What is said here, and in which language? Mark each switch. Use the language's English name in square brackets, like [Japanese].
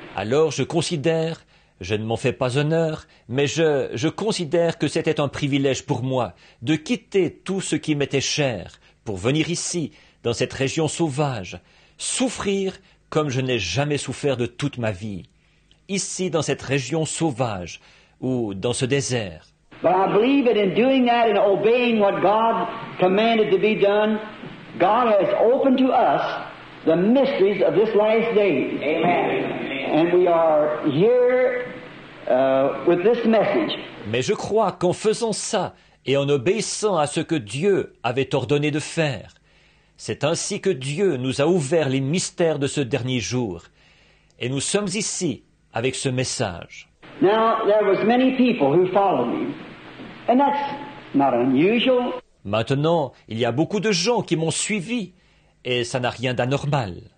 [French] Alors je considère, je ne m'en fais pas honneur, mais je considère que c'était un privilège pour moi de quitter tout ce qui m'était cher pour venir ici, dans cette région sauvage, souffrir comme je n'ai jamais souffert de toute ma vie. Ici, dans cette région sauvage, ou dans ce désert. [English] But I believe that in doing that and obeying what God commanded to be done, God has opened to us the mysteries of this last day. Amen. And we are here with this message. [French] Mais je crois qu'en faisant ça et en obéissant à ce que Dieu avait ordonné de faire, C'est ainsi que Dieu nous a ouvert les mystères de ce dernier jour. Et nous sommes ici avec ce message. [English] Now, there was many people who followed me. And that's not unusual. [French] Maintenant, il y a beaucoup de gens qui m'ont suivi, et ça n'a rien d'anormal.